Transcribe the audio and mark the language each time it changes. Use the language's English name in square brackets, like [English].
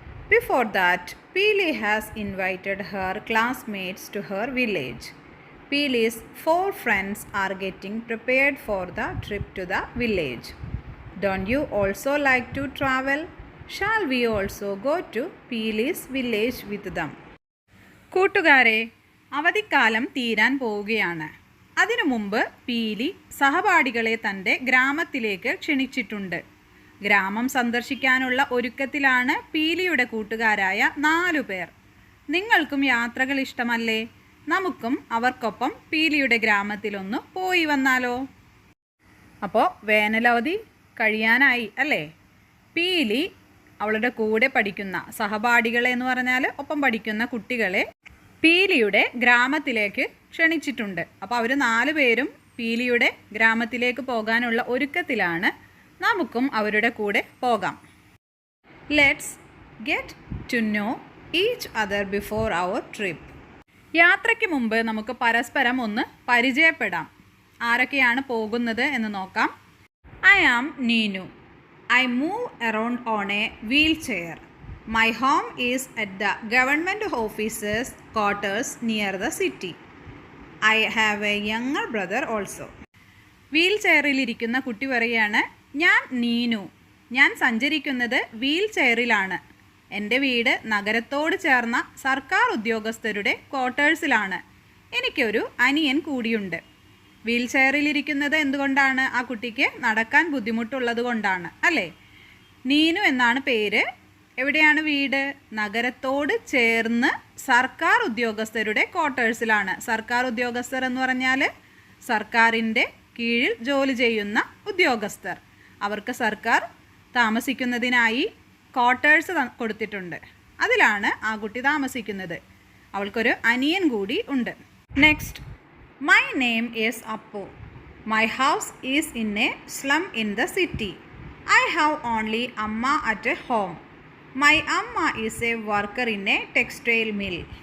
[English] Before that, Peely has invited her classmates to her village. Peely's 4 friends are getting prepared for the trip to the village. Don't you also like to travel? Shall we also go to Peely's village with them? [Malayalam] കൂട്ടുകാരെ, അവധിക്കാലം തീരാൻ പോവുകയാണ്. അതിനു മുമ്പ് പീലി സഹപാഠികളെ തൻ്റെ ഗ്രാമത്തിലേക്ക് ക്ഷണിച്ചിട്ടുണ്ട്. ഗ്രാമം സന്ദർശിക്കാനുള്ള ഒരുക്കത്തിലാണ് പീലിയുടെ കൂട്ടുകാരായ 4 പേർ. നിങ്ങൾക്കും യാത്രകൾ ഇഷ്ടമല്ലേ? നമുക്കും അവർക്കൊപ്പം പീലിയുടെ ഗ്രാമത്തിലൊന്ന് പോയി വന്നാലോ? അപ്പോൾ വേനലവധി കഴിയാനായി അല്ലേ? പീലി അവളുടെ കൂടെ പഠിക്കുന്ന സഹപാഠികളെ എന്ന് പറഞ്ഞാൽ ഒപ്പം പഠിക്കുന്ന കുട്ടികളെ പീലിയുടെ ഗ്രാമത്തിലേക്ക് ക്ഷണിച്ചിട്ടുണ്ട്. അപ്പോൾ അവർ 4 പേരും പീലിയുടെ ഗ്രാമത്തിലേക്ക് പോകാനുള്ള ഒരുക്കത്തിലാണ്. നമുക്കും അവരുടെ കൂടെ പോകാം. [English] Let's get to know each other before our trip. [Malayalam] യാത്രയ്ക്ക് മുമ്പ് നമുക്ക് പരസ്പരം ഒന്ന് പരിചയപ്പെടാം. ആരൊക്കെയാണ് പോകുന്നത് എന്ന് നോക്കാം. [English] I am Neenu. I move around on a wheelchair. My home is at the government offices quarters near the city. I have a younger brother also. [Malayalam] Wheel ചെയറിലിരിക്കുന്ന കുട്ടി പറയുകയാണ്, ഞാൻ നീനു. ഞാൻ സഞ്ചരിക്കുന്നത് വീൽ ചെയറിലാണ്. എൻ്റെ വീട് നഗരത്തോട് ചേർന്ന സർക്കാർ ഉദ്യോഗസ്ഥരുടെ ക്വാർട്ടേഴ്സിലാണ്. എനിക്കൊരു അനിയൻ കൂടിയുണ്ട്. വീൽ ചെയറിലിരിക്കുന്നത് എന്തുകൊണ്ടാണ്? ആ കുട്ടിക്ക് നടക്കാൻ ബുദ്ധിമുട്ടുള്ളത് കൊണ്ടാണ് അല്ലേ? നീനു എന്നാണ് പേര്. എവിടെയാണ് വീട്? നഗരത്തോട് ചേർന്ന് സർക്കാർ ഉദ്യോഗസ്ഥരുടെ ക്വാർട്ടേഴ്സിലാണ്. സർക്കാർ ഉദ്യോഗസ്ഥർ എന്ന് പറഞ്ഞാൽ സർക്കാരിൻ്റെ കീഴിൽ ജോലി ചെയ്യുന്ന ഉദ്യോഗസ്ഥർ. അവർക്ക് സർക്കാർ താമസിക്കുന്നതിനായി ക്വാർട്ടേഴ്സ് കൊടുത്തിട്ടുണ്ട്. അതിലാണ് ആ കുട്ടി താമസിക്കുന്നത്. അവൾക്കൊരു അനിയൻ കൂടി ഉണ്ട്. [English] Next, My name is Appu. My house is in a slum in the city. I have only Amma at home. My Amma is a worker in a textile mill.